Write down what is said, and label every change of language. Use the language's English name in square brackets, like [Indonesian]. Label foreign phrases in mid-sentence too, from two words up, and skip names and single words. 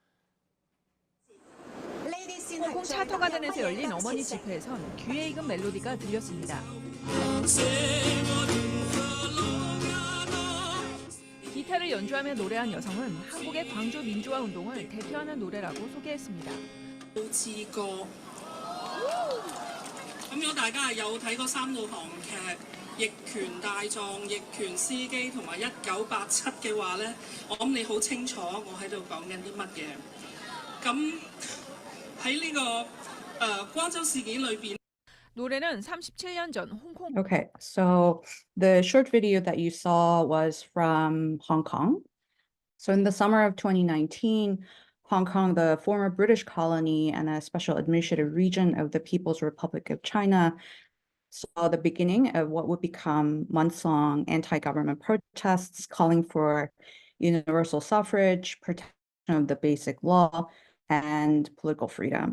[Korean] 홍콩 차터가든에서 열린 어머니 집회에선 귀에 익은 멜로디가 들렸습니다. 기타를 연주하며 노래한 여성은 한국의 광주 민주화 운동을 대표하는 노래라고 소개했습니다. [Cantonese] 咁如果大家有睇過三套韓劇《逆權大狀》《逆權司機》同埋《1987》嘅話咧，我諗你好清楚我喺度講緊啲乜嘢。咁喺呢個關州事件裏邊。 [Korean] 노래는 37년 전 홍콩. [English] Okay, so the short video that you saw was from Hong Kong. So in the summer of 2019, Hong Kong, the former British colony and a special administrative region of the People's Republic of China, saw the beginning of what would become months-long anti-government protests calling for universal suffrage, protection of the basic law, and political freedom.